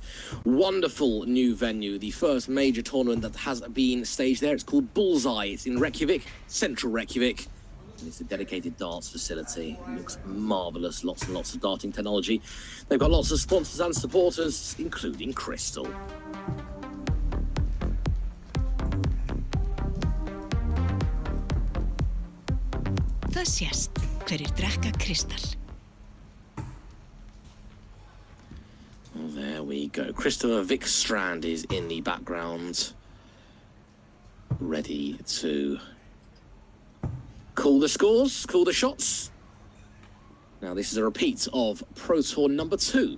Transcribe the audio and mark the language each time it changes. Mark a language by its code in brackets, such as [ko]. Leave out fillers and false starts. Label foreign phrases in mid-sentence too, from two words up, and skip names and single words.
[en] Wonderful new venue, the first major tournament that has been staged there. It's called Bullseye. It's in Reykjavik, central Reykjavik. And it's a dedicated darts facility. It looks marvellous, lots and lots of darting technology. They've got lots of sponsors and supporters, including Crystal. [is] Það sést hverjir drekka kristall. [en] Well, there we go. Christopher Vikstrand is in the background, ready to call the scores, call the shots. Now, this is a repeat of Pro Tour number 2.